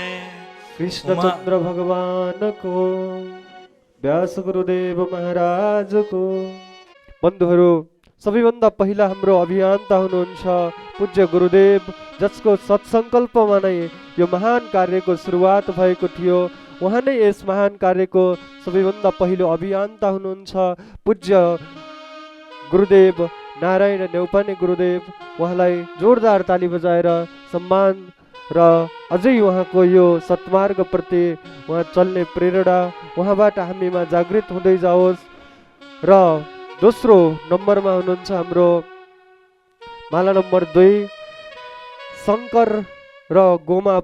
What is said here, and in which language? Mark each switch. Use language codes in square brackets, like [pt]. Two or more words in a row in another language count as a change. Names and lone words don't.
[ne] कृष्णचन्द्र भगवानको व्यास गुरुदेव महाराजको। बन्धुहरू, सबैभन्दा पहिला हाम्रो अभियन्ता हुनुहुन्छ पूज्य गुरुदेव, जसको सत्सङ्कल्पमा नै यो महान कार्यको सुरुवात भएको थियो। उहाँ नै यस महान कार्यको सबैभन्दा पहिलो अभियन्ता हुनुहुन्छ पूज्य गुरुदेव नारायण नेउपाने गुरुदेव। उहाँलाई जोरदार ताली बजाएर सम्मान र अझै उहाँको यो सत्मार्गप्रति उहाँ चल्ने प्रेरणा उहाँबाट हामीमा जागृत हुँदै जाओस्। र दोस्रो नम्बरमा हुनुहुन्छ हाम्रो माला नम्बर 2 शङ्कर र गोमा